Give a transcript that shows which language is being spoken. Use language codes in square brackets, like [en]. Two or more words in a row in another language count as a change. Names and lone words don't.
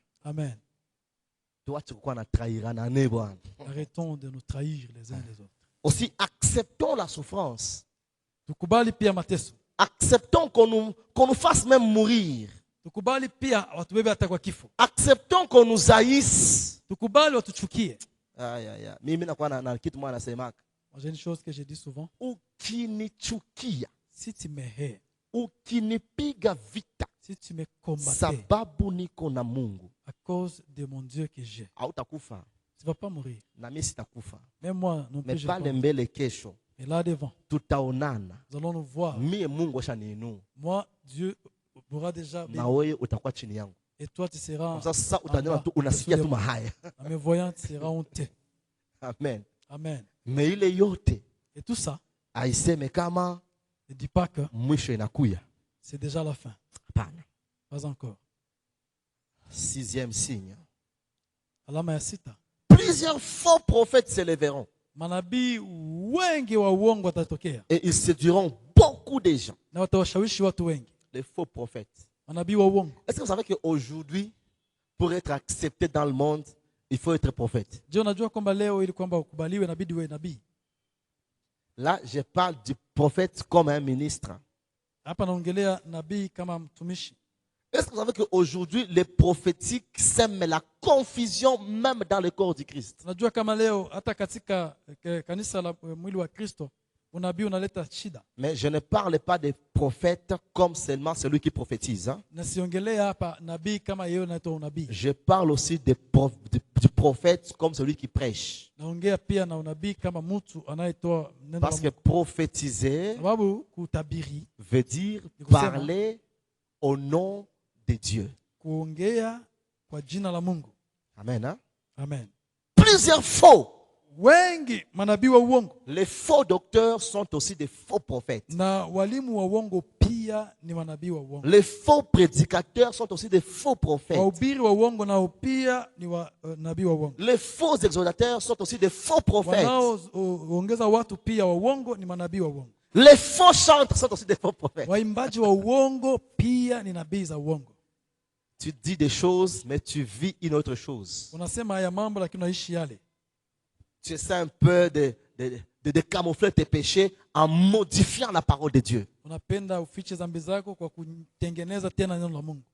[sw] Amen. Tuache kukuwa na trahirana ne bwana. [fr] Arrêtons de nous trahir les uns les autres. Aussi acceptons la souffrance. [sw] Tukubali pia mateso. [fr] Acceptons qu'on nous fasse même mourir. [sw] Tukubali pia watubebe hata kwa kifo. [fr] Acceptons qu'on nous haïsse. [sw] Tukubali watuchukie. Aïe aïe aïe. Mimi nakuwa na kitu mwana nasemaka. [fr] J'ai une chose que je dis souvent. [sw] Ukinichukia, [fr] Si tu me hais, [sw] ukinipiga vita, [fr] si tu me combattais [sw] sababu niko na Mungu, [fr] à cause de mon Dieu que j'ai, [sw] hautakufa [fr] tu ne vas pas mourir. [sw] na mimi sitakufa. [fr] Même moi non plus, Mais je vais pas [sw] pale [fr] mourir. [sw] mbele kesho [fr] Et là devant, [sw] tutaonana. [fr] nous allons nous voir. [sw] Mie Mungu ashaniinua [fr] Moi, Dieu m'aura déjà béni. [sw] na wewe utakuwa chini yangu. [fr] Et toi, tu seras, [sw] Sasa utaniona tu unasikia tu mahaya. [fr] en me voyant, tu seras honteux. Amen. Amen. [sw] Mais ile yote [fr] Et tout ça, [sw] aiseme kama [fr] ne dis pas que [sw] mwisho inakuya. [fr] c'est déjà la fin. [sw] Hapana. [fr] Pas encore. 6e signe. [sw] Alama ya sita. [fr] Plusieurs faux prophètes se lèveront [sw] Manabii wengi wa uongo watatokea [fr] et ils séduiront beaucoup de gens. [sw] na watawashawishi watu wengi. [fr] Les faux prophètes. [sw] Manabii wa uongo. [fr] Est-ce que vous savez qu'aujourd'hui, pour être accepté dans le monde, il faut être prophète. [sw] Je unajua kwamba leo ili kwamba ukubaliwe inabidi uwe nabii. [fr] Là, je parle du prophète comme un ministre. [sw] Hapa naongelea nabii kama mtumishi. [fr] Est-ce que vous savez qu'aujourd'hui, les prophétiques sèment la confusion même dans le corps du Christ? [sw] Unajua kama leo hata katika kanisa la mwili wa Kristo unabii unaleta shida. [fr] Mais je ne parle pas des prophètes comme seulement celui qui prophétise. Hein? [sw] Na siongelea hapa nabii kama yeye anaitwa unabii. [fr] Je parle aussi du prophète comme celui qui prêche. [sw] Naongea pia na unabii kama mtu anayetoa neno la [fr] Parce que [sw] Mungu. [fr] prophétiser [sw] Sababu kutabiri, [fr] veut dire [sw] kusema. [fr] parler au nom de Dieu. [sw] kuongea kwa jina la Mungu. [fr] Amen. Hein? Amen. Plusieurs faux. [sw] Wengi manabii wa uongo [fr] Les faux docteurs sont aussi des faux prophètes. [sw] na walimu wa uongo pia ni manabii wa uongo. [fr] Les faux prédicateurs sont aussi des faux prophètes. [sw] Wahubiri wa uongo nao pia ni nabii wa uongo. [fr] Les faux exhortateurs sont aussi des faux prophètes. [sw] Wanaoongeza watu pia wa uongo ni manabii wa uongo. [fr] Les faux chantres sont aussi des faux prophètes. [sw] Waimbaji wa uongo pia ni nabii za uongo. [fr] Tu dis des choses, mais tu vis une autre chose. [sw] Unasema haya mambo lakini unaishi yale. [fr] Tu essaies un peu de camoufler tes péchés en modifiant la parole de Dieu. [sw] Unapenda ufiche dhambi zako kwa kutengeneza tena neno la Mungu.